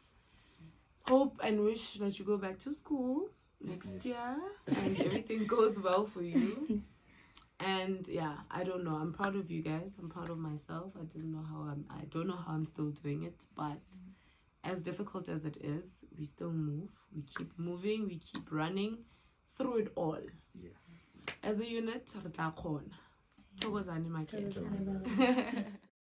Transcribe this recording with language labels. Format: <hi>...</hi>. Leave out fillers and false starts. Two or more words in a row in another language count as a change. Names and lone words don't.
<en>Hope and wish that you go back to school next year and everything goes well for you. And yeah, I don't know. I'm proud of you guys. I'm proud of myself. I don't know how I'm still doing it, but as difficult as it is, we still move. We keep moving. We keep running through it all. Yeah. As a unit,</en> <nso>re tla kgona.</nso> <en>Thokozani, my kid.</en> <zu>Thokozani, baba.</zu>